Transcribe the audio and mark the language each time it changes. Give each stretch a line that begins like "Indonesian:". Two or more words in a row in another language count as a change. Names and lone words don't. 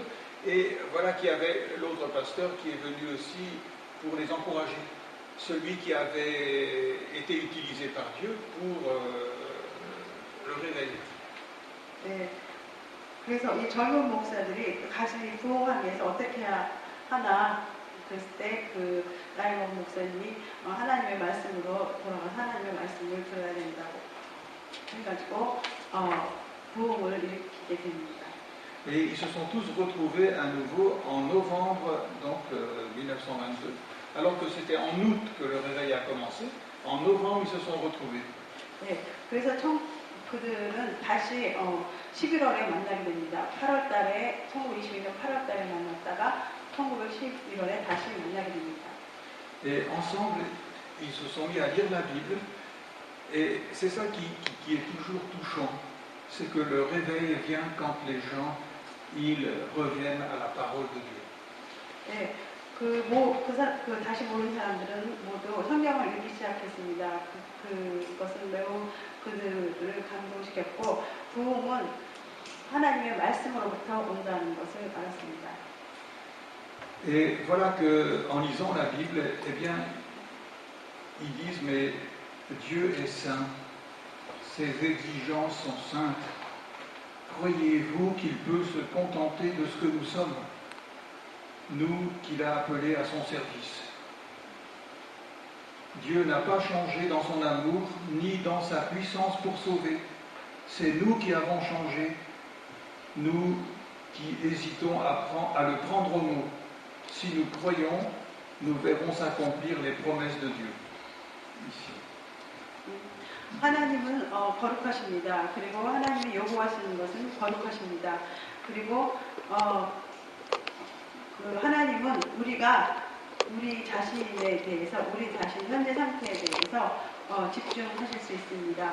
French: Et voilà qu'il y avait l'autre pasteur qui est venu aussi pour les encourager. Celui qui avait été utilisé par Dieu pour le réveil.
Korean: 네, 그래서 이 젊은 목사들이 가슴이 부흥하기 위해서 어떻게 하나 그랬을 때 그 나이먼 목사님이 하나님의 말씀으로 돌아가 하나님의 말씀을 들어야 된다고 해가지고 부흥을 일으키게 됩니다.
French: Et ils se sont tous retrouvés à nouveau en novembre donc 1922. Alors que c'était en août que le réveil a commencé, en novembre ils se sont retrouvés.
Korean: 네, 그래서 그들은 다시 11월에 만나게 됩니다. 8월달에 1922년 8월달에 만났다가 1911월에 다시 만나게 됩니다.
French: Et ensemble, ils se sont mis à lire la Bible. Et c'est ça qui est toujours touchant, c'est que le réveil vient quand les gens ils reviennent à la parole de Dieu.
Korean: 네, 다시 모인 사람들은 모두 성경을 읽기 시작했습니다. 그것은 매우 그들을 감동시켰고 부흥은 하나님의 말씀으로부터 온다는 것을 알았습니다.
French: Et voilà qu'en lisant la Bible, eh bien, ils disent mais Dieu est saint, ses exigences sont saintes. Croyez-vous qu'il peut se contenter de ce que nous sommes, nous qu'il a appelés à son service? Dieu n'a pas changé dans son amour ni dans sa puissance pour sauver. C'est nous qui avons changé, nous qui hésitons à le prendre au mot. Si nous croyons, nous verrons s'accomplir les promesses de Dieu. Ici.
Korean: 하나님은 거룩하십니다. 그리고 하나님이 요구하시는 것은 거룩하십니다. 그리고 그 하나님은 우리가 우리 자신에 대해서, 우리 자신 현재 상태에 대해서 집중하실 수 있습니다.